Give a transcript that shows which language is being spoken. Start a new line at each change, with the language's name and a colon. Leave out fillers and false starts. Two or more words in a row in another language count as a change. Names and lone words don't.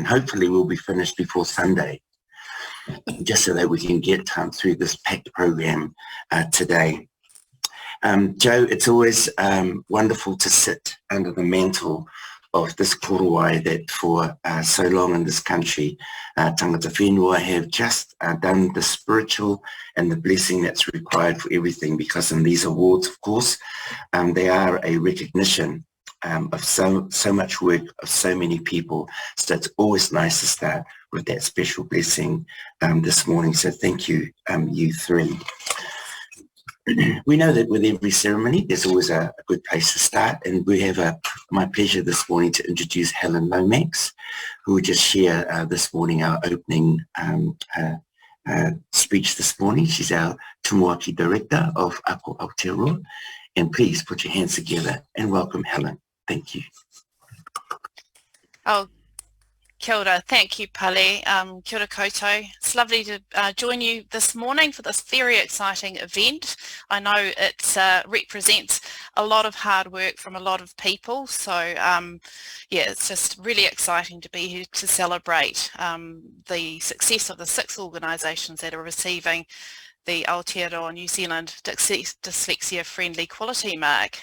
English: Hopefully we'll be finished before Sunday, just so that we can get through this packed program today. Joe, it's always wonderful to sit under the mantle of this korowai that for so long in this country,
Māori: tangata whenua
English: have just done the spiritual and the blessing that's required for everything, because in these awards, of course, they are a recognition of so much work of so many people. So it's always nice to start with that special blessing this morning. So thank you, you three. We know that with every ceremony, there's always a good place to start, and we have my pleasure this morning to introduce Helen Lomax, who will just share this morning our opening speech this morning. She's our Tumuaki Director of Ako Aotearoa, and please put your hands together and welcome Helen. Thank you.
Māori: Oh, kia ora.
English: Thank you, Pale.
Māori: Kia ora koutou.
English: It's lovely to join you this morning for this very exciting event. I know it represents a lot of hard work from a lot of people. So, yeah, it's just really exciting to be here to celebrate the success of the 6 organisations that are receiving the Aotearoa New Zealand Dyslexia Friendly Quality Mark.